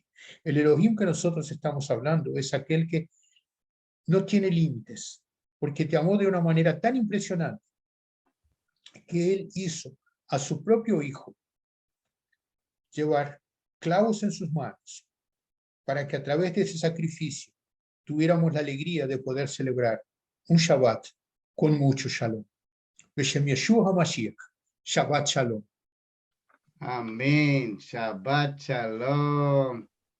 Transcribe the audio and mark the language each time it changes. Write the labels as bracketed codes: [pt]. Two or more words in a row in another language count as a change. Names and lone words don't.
[es] El Elohim que nosotros estamos hablando es aquel que no tiene límites, porque te amó de una manera tan impresionante que Él hizo a su propio Hijo llevar clavos en sus manos para que a través de ese sacrificio tuviéramos la alegría de poder celebrar un Shabbat con mucho shalom. [he] בשם ישוע המשיח, שבת שלום. Amén. שבת שלום.